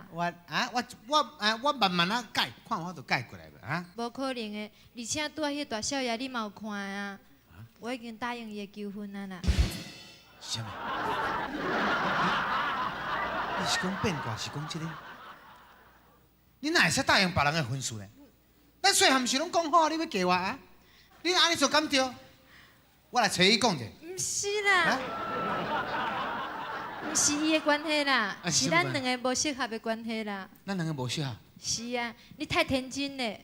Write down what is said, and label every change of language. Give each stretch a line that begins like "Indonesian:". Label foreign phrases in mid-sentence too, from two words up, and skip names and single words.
Min Nan Chinese: 我慢慢啊改，看我就改过来了啊。无可能的，而且拄仔迄大少爷你嘛有看啊？我已经答应伊的求婚啊啦。什么？你是讲变卦，是讲这个？你哪会使答应别人的婚事呢？咱细汉是拢讲好，你要嫁我啊？你安尼做敢对？我来找伊讲者。毋是啦，毋是伊的关系啦，是咱两个无适合的关系啦。咱两个无适合。是啊，你太天真咧。